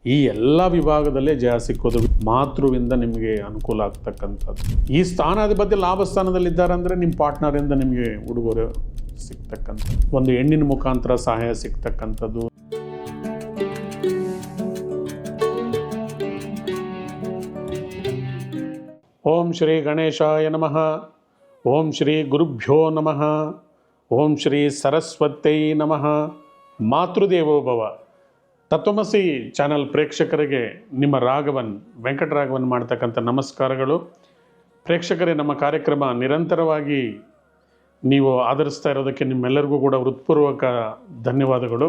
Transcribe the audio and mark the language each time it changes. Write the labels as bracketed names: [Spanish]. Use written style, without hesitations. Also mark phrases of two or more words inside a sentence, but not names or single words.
[Kannada] ಈ ಎಲ್ಲ ವಿಭಾಗದಲ್ಲೇ ಜಯ ಸಿಕ್ಕೋದು ಮಾತೃವಿಂದ ನಿಮಗೆ ಅನುಕೂಲ ಆಗ್ತಕ್ಕಂಥದ್ದು. ಈ ಸ್ಥಾನಾಧಿಪತಿ ಲಾಭ ಸ್ಥಾನದಲ್ಲಿದ್ದಾರೆ ಅಂದರೆ ನಿಮ್ಮ ಪಾರ್ಟ್ನರಿಂದ ನಿಮಗೆ ಉಡುಗೊರೆ ಸಿಗ್ತಕ್ಕಂಥದ್ದು, ಒಂದು ಹೆಣ್ಣಿನ ಮುಖಾಂತರ ಸಹಾಯ ಸಿಗ್ತಕ್ಕಂಥದ್ದು. [Sanskrit] ಓಂ ಶ್ರೀ ಗಣೇಶಾಯ ನಮಃ. ಓಂ ಶ್ರೀ ಗುರುಭ್ಯೋ ನಮಃ. ಓಂ ಶ್ರೀ ಸರಸ್ವತೈ ನಮಃ. ಮಾತೃದೇವೋಭವ. [Kannada] ತತ್ವಮಸಿ ಚಾನಲ್ ಪ್ರೇಕ್ಷಕರಿಗೆ ನಿಮ್ಮ ವೆಂಕಟರಾಘವನ್ ಮಾಡ್ತಕ್ಕಂಥ ನಮಸ್ಕಾರಗಳು. ಪ್ರೇಕ್ಷಕರೇ, ನಮ್ಮ ಕಾರ್ಯಕ್ರಮ ನಿರಂತರವಾಗಿ ನೀವು ಆಧರಿಸ್ತಾ ಇರೋದಕ್ಕೆ ನಿಮ್ಮೆಲ್ಲರಿಗೂ ಕೂಡ ಹೃತ್ಪೂರ್ವಕ ಧನ್ಯವಾದಗಳು.